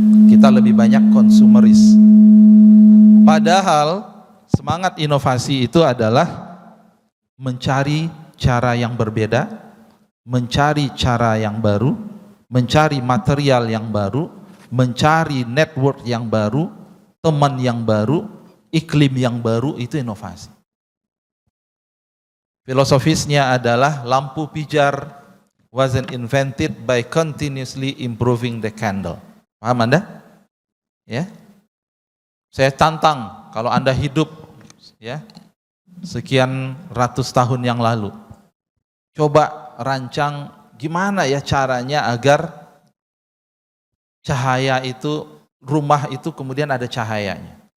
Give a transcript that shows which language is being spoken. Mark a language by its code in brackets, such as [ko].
[id] Kita lebih banyak konsumeris. Padahal semangat inovasi itu adalah mencari cara yang berbeda, mencari cara yang baru, mencari material yang baru, mencari network yang baru, teman yang baru, iklim yang baru, itu inovasi. Filosofisnya adalah lampu pijar [en] wasn't invented by continuously improving the candle. [id] Paham Anda? Ya. Saya tantang kalau Anda hidup ya sekian ratus tahun yang lalu, coba rancang gimana ya caranya agar cahaya itu, rumah itu kemudian ada cahayanya.